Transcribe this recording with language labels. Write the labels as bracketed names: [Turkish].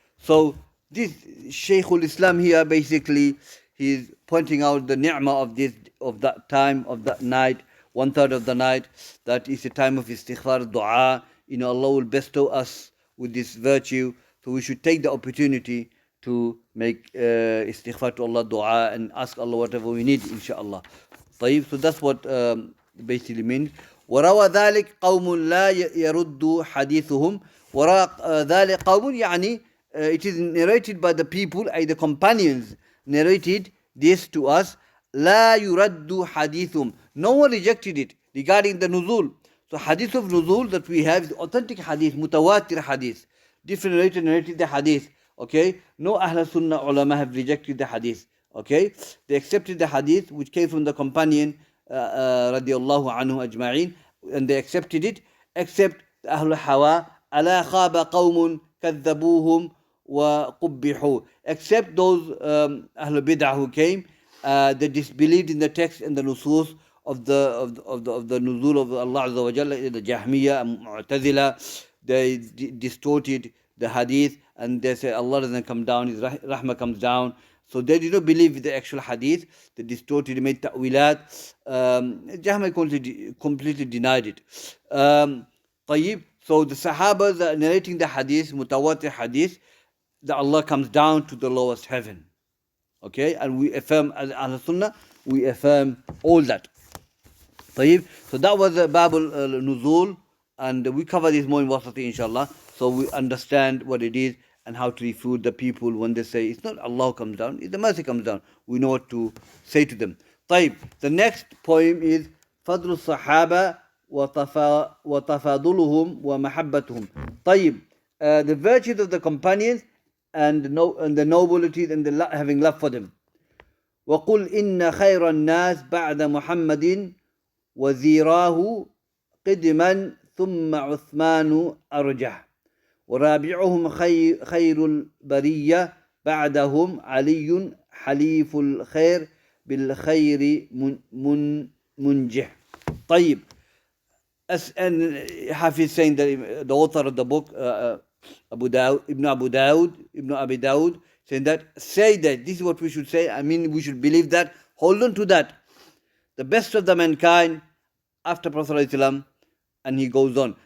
[English] So this Shaykhul Islam here, basically he's pointing out the ni'mah of that time, of that night, 1/3 of the night, that is a time of istighfar, dua. Allah will bestow us with this virtue, so we should take the opportunity to make istighfar to Allah, dua, and ask Allah whatever we need, inshallah. طيب, so that's what basically means. [Arabic] وروى ذلك قوم لا يرد حديثهم. وروى ذلك قوم يعني [English] it is narrated by the people, the companions narrated this to us. [Arabic] لا يرد حديثهم. [English] No one rejected it regarding the nuzul. So hadith of nuzul that we have is authentic hadith, mutawatir hadith. Different narrated the hadith. Okay, no Ahl Sunnah ulama have rejected the hadith. Okay, they accepted the hadith which came from the companion radiallahu anhu ajma'in, and they accepted it, except Ahl Hawa. [Arabic] ألا خاب قوم كذبوهم وقبحوا. [English] Except those Ahl Bid'ah who came, they disbelieved in the text and the nusus of the nuzul of Allah Azza wa Jalla, the Jahmiyyah and Mu'tazila. They distorted the hadith, and they say Allah doesn't come down, His rahmah comes down. So they did not believe the actual hadith. They distorted, made ta'wilat. Jahmiyyah completely denied it. طيب, so the Sahabas are narrating the hadith, mutawatir hadith, that Allah comes down to the lowest heaven. Okay, and we affirm as Ahl Sunnah, we affirm all that. طيب, so that was the Babul Nuzul, and we cover this more in Wasati, inshallah. So we understand what it is and how to refute the people when they say it's not Allah comes down, it's the mercy comes down. We know what to say to them. طيب, the next poem is [Arabic] فضل الصحابة وتفاضلهم ومحبتهم. [English] طيب, the virtues of the companions and the nobility and the having love for them. [Arabic] وقل إن خير الناس بعد محمد وزيراه قدما ثم عثمان أرجح ورابعهم خير البرية بعدهم علي حليف الخير بالخير منجح. [English] طيب, and Hafiz saying that the author of the book, Ibn Abi Dawud, saying that, say that, this is what we should say, I mean we should believe that, hold on to that. The best of the mankind after Prophet ﷺ, and he goes on.